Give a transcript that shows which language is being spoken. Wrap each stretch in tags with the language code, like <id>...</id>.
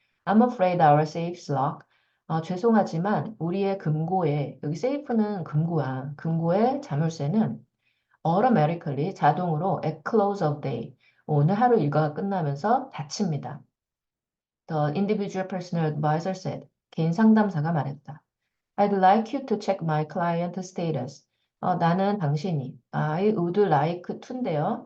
<en>I'm afraid our safe's locked.</en> <ko>죄송하지만 우리의 금고에, 여기 safe는 금고야. 금고의 자물쇠는 automatically 자동으로</ko> <en>at close of day.</en> <ko>오늘 하루 일과가 끝나면서 닫힙니다.</ko> <en>The individual personal advisor said.</en> <ko>개인 상담사가 말했다.</ko> <en>I'd like you to check my client status.</en> <ko>나는 당신이</ko> <en>I would like to인데요.</en>